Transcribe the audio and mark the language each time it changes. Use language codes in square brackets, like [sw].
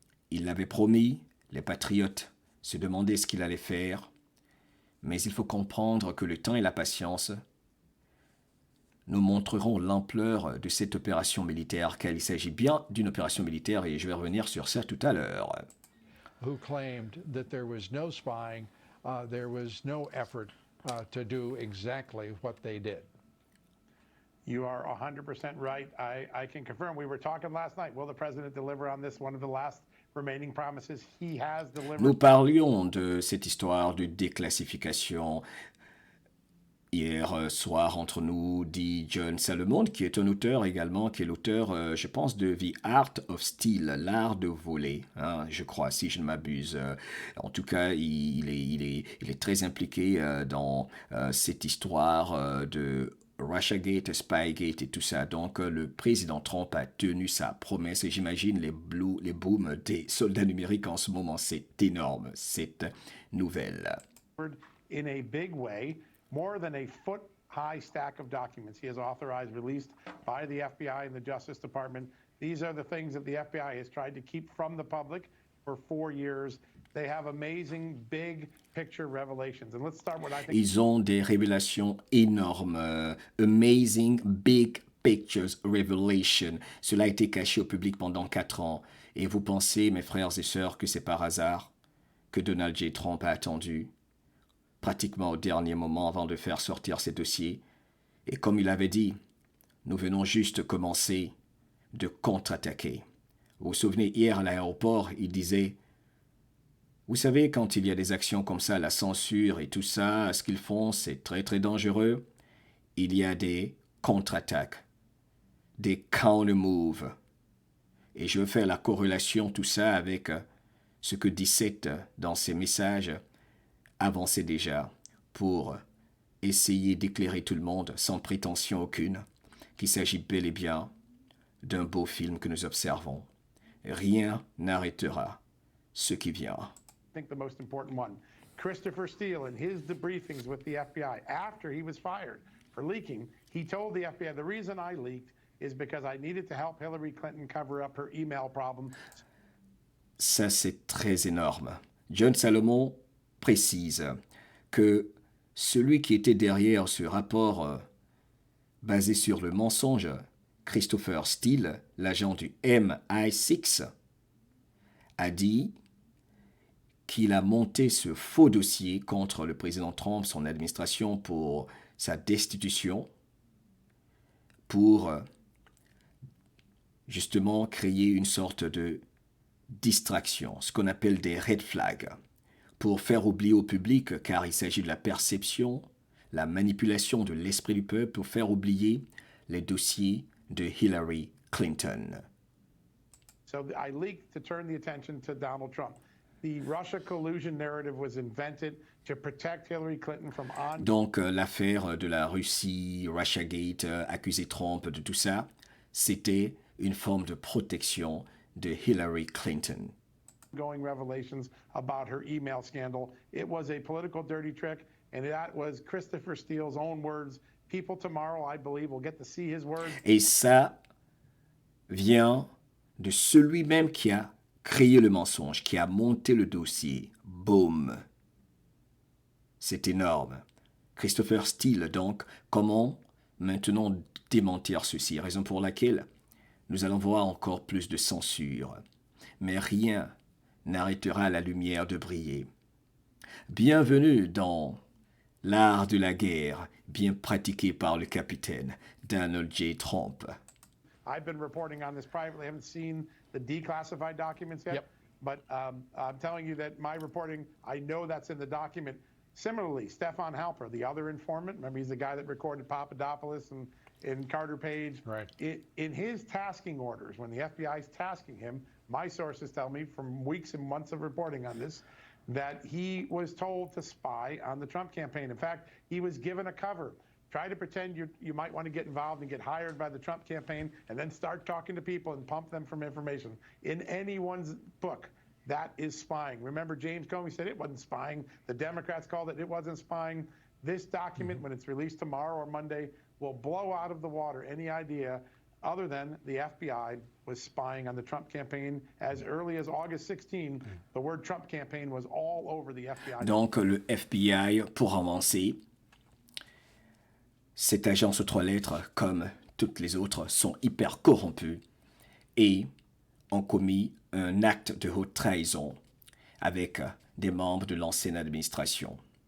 [fr] Il l'avait promis, les patriotes se demandaient ce qu'il allait faire, mais il faut comprendre que le temps et la patience nous montreront l'ampleur de cette opération militaire, car il s'agit bien d'une opération militaire, et je vais revenir sur ça tout à l'heure. [en] Who claimed that there was no spying, there was no effort to do exactly what they did. You are 100% right. I can confirm. We were talking last night. Will the president deliver on this? One of the last remaining promises he has delivered. [fr] Nous parlions de cette histoire de déclassification hier soir entre nous, dit John Salomon, qui est un auteur également, qui est l'auteur, je pense, de The Art of Steal, l'art de voler, hein, je crois, si je ne m'abuse. En tout cas, il est très impliqué dans cette histoire de Russiagate, Spygate et tout ça. Donc, le président Trump a tenu sa promesse et j'imagine les booms des soldats numériques en ce moment. C'est énorme, cette nouvelle. [en] In a big way, more than a foot-high stack of documents he has authorized released by the FBI and the Justice Department. These are the things that the FBI has tried to keep from the public for 4 years. They have amazing big picture revelations. And let's start with, I think, [fr] Ils ont des révélations énormes. [en] Amazing big pictures revelation. [fr] Cela a été caché au public pendant 4 ans. Et vous pensez, mes frères et sœurs, que c'est par hasard que Donald J. Trump a attendu pratiquement au dernier moment avant de faire sortir ces dossiers. Et comme il avait dit, nous venons juste commencer de contre-attaquer. Vous vous souvenez, hier à l'aéroport, il disait « Vous savez, quand il y a des actions comme ça, la censure et tout ça, ce qu'ils font, c'est très très dangereux. il y a des contre-attaques, des counter-moves. Et je veux faire la corrélation, tout ça, avec ce que Dissette, dans ses messages, avançait déjà pour essayer d'éclairer tout le monde sans prétention aucune qu'il s'agit bel et bien d'un beau film que nous observons. Rien n'arrêtera ce qui vient. [en] I think the most important one. Christopher Steele, in his debriefings with the FBI after he was fired for leaking, he told the FBI, the reason I leaked is because I needed to help Hillary Clinton cover up her email problem. [fr] Ça, c'est très énorme. John Salomon précise que celui qui était derrière ce rapport basé sur le mensonge, Christopher Steele, l'agent du MI6, a dit qu'il a monté ce faux dossier contre le président Trump, son administration, pour sa destitution, pour justement créer une sorte de distraction, ce qu'on appelle des red flags, pour faire oublier au public, car il s'agit de la perception, la manipulation de l'esprit du peuple, pour faire oublier les dossiers de Hillary Clinton. [en] So I leaked to turn the attention to Donald Trump. The Russia collusion narrative was invented to protect Hillary Clinton from on. [fr] Donc l'affaire de la Russie, Russiagate, accuser Trump de tout ça, c'était une forme de protection de Hillary Clinton. [en] Ongoing revelations about her email scandal. It was a political dirty trick, and that was Christopher Steele's own words. People tomorrow, I believe, will get to see his words. [fr] Et ça vient de celui même qui a créé le mensonge, qui a monté le dossier. Boum. C'est énorme. Christopher Steele, donc, comment maintenant démentir ceci? Raison pour laquelle nous allons voir encore plus de censure. Mais rien n'arrêtera la lumière de briller. Bienvenue dans l'art de la guerre, bien pratiqué par le capitaine Donald J. Trump. [en] I've been reporting on this privately. I haven't seen the declassified documents yet, but I'm telling you that my reporting, I know that's in the document. Similarly, Stefan Halper, the other informant, remember he's the guy that recorded Papadopoulos and Carter Page. Right. In his tasking orders, when the FBI is tasking him, my sources tell me from weeks and months of reporting on this, that he was told to spy on the Trump campaign. In fact, he was given a cover. Try to pretend you might want to get involved and get hired by the Trump campaign and then start talking to people and pump them from information. In anyone's book, that is spying. Remember, James Comey said it wasn't spying. The Democrats called it wasn't spying. This document, when it's released tomorrow or Monday, will blow out of the water any idea other than the FBI was spying on the Trump campaign. As early as August 16, the word Trump campaign was all over the FBI. [fr] Donc, le FBI, pour avancer, cette agence aux trois lettres, comme toutes les autres, sont hyper corrompus et ont commis un acte de haute trahison avec des membres de l'ancienne administration.